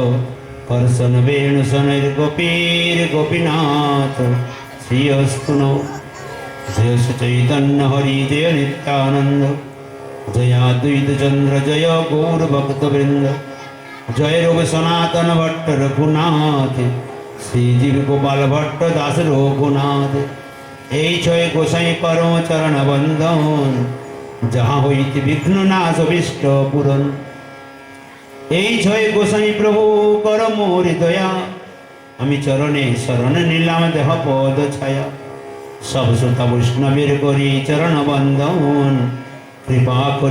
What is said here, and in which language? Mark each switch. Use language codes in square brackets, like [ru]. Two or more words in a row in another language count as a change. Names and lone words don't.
[sa] कर्षणवेणुशनैर्गोपीर्गोपीनाथ श्रीअस्तु नो जय श्री चैतन्य हरि जय नित्यानंद जयाद्वैत चंद्र जय गौर भक्तवृंद जय रूप सनातन भट्ट रघुनाथ श्रीजीव गोपाल भट्ट दास रघुनाथ এই [bn] ছয় গোসাই পরম চরণ বন্দন যাহা হইতে বিঘ্ন নাশ অভিষ্ট পূরণ এই ছয় গোসাই প্রভু কর মোর দয়া আমি চরণে শরণ নিলাম দেহ পদ ছায়া সব শ্রোতা বৈষ্ণবের করি চরণ বন্দন কৃপা করি